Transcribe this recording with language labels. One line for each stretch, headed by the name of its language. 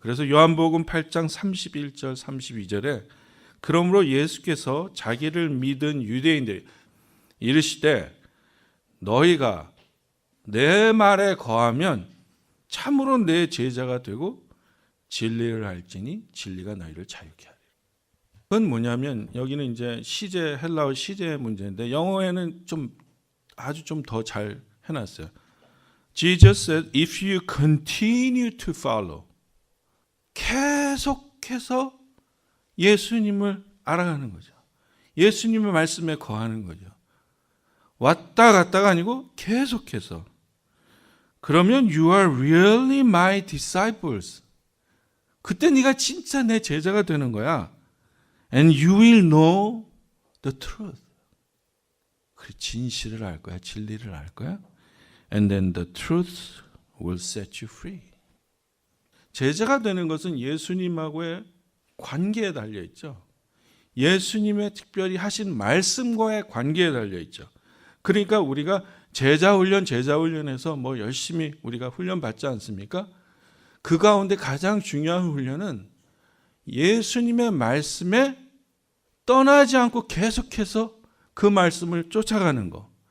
Korean: 그래서 요한복음 8장 31절 32절에 그러므로 예수께서 자기를 믿은 유대인들 이르시되 너희가 내 말에 거하면 참으로 내 제자가 되고 진리를 알지니 진리가 너희를 자유케 하리라. 그건 뭐냐면 여기는 이제 시제 헬라어 시제의 문제인데 영어에는 좀 아주 좀 더 잘 해놨어요.
English: Jesus said, if you continue to follow,
Korean: 계속해서 예수님을 알아가는 거죠. 예수님의 말씀에 거하는 거죠. 왔다 갔다가 아니고 계속해서. 그러면
English: you are really my disciples.
Korean: 그때 네가 진짜 내 제자가 되는 거야.
English: And you will know the truth.
Korean: 그 진실을 알 거야. 진리를 알 거야.
English: And then the truth will set you free.
Korean: 제자가 되는 것은 예수님하고의 관계에 달려 있죠. 예수님의 특별히 하신 말씀과의 관계에 달려 있죠. 그러니까 우리가 제자 훈련에서 뭐 열심히 우리가 훈련 받지 않습니까? 그 가운데 가장 중요한 훈련은 예수님의 말씀에 떠나지 않고 계속해서 그 말씀을 쫓아가는 거.